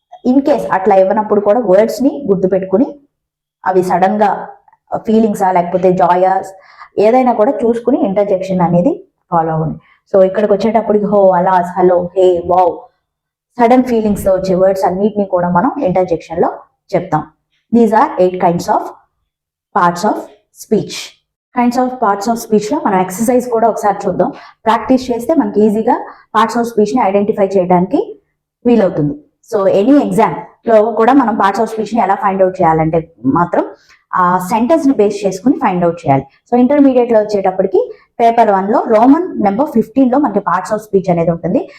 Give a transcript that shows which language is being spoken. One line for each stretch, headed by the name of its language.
Telugu: In case అట్లా ఇవ్వనప్పుడు కూడా words ని గుర్తుపెట్టుకుని అవి సడన్ గా ఫీలింగ్సా లేకపోతే జాయస్ ఏదైనా కూడా చూసుకుని ఇంటర్జెక్షన్ అనేది ఫాలో అవ్వండి. సో ఇక్కడికి వచ్చేటప్పటికి హో, అలాస్, హలో, హే, వావ్, సడన్ ఫీలింగ్స్ తో వచ్చే వర్డ్స్ అన్నిటిని కూడా మనం ఇంటర్జెక్షన్ లో చెప్తాం.
English: These are 8 kinds of parts of speech.
Telugu: Parts of speech లో మనం ఎక్సర్సైజ్ కూడా ఒకసారి చూద్దాం. ప్రాక్టీస్ చేస్తే మనకి ఈజీగా పార్ట్స్ ఆఫ్ స్పీచ్ ని ఐడెంటిఫై చేయడానికి వీలవుతుంది. సో ఎనీ ఎగ్జామ్ లో కూడా మనం పార్ట్స్ ఆఫ్ స్పీచ్ ని ఎలా ఫైండ్ అవుట్ చేయాలంటే మాత్రం ఆ సెంటెన్స్ ని బేస్ చేసుకుని ఫైండ్ అవుట్ చేయాలి. సో ఇంటర్మీడియట్ లో వచ్చేటప్పటికి పేపర్ 1 లో రోమన్ నెంబర్ 15 లో మనకి పార్ట్స్ ఆఫ్ స్పీచ్ అనేది ఉంటుంది.